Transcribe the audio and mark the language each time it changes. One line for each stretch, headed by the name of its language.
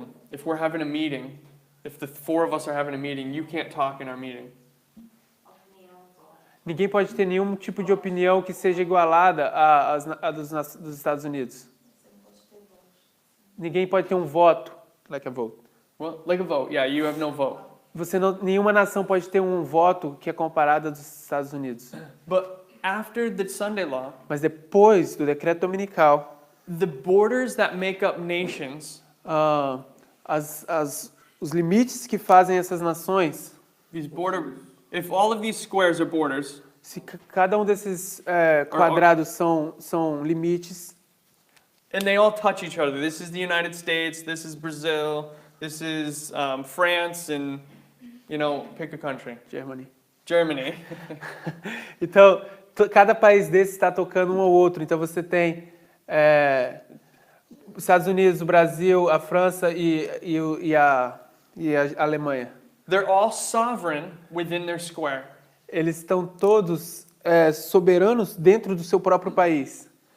English: If we're having a meeting, if the four of us are having a meeting, you can't talk in our meeting.
Portuguese: Ninguém pode ter nenhum tipo de opinião que seja igualada à dos Estados Unidos. Ninguém pode ter um voto,
English: like a vote. Well, like a vote, yeah, you have no vote.
Portuguese: Nenhuma nação pode ter um voto que é comparado ao dos Estados Unidos.
English: But after the Sunday law,
Portuguese: Mas depois do decreto dominical,
English: the borders that make up nations,
Portuguese: os limites que fazem essas nações,
English: if all of these squares are borders,
Portuguese: se cada um desses quadrados são limites,
English: and they all touch each other. This is the United States, this is Brazil, this is France, and, pick a country. Germany.
Portuguese: Então, cada país desse está tocando um ao outro. Então, você tem os Estados Unidos, o Brasil, a França e a Alemanha.
English: They're all sovereign within their square.
Portuguese: Eles estão todos soberanos dentro do seu próprio país.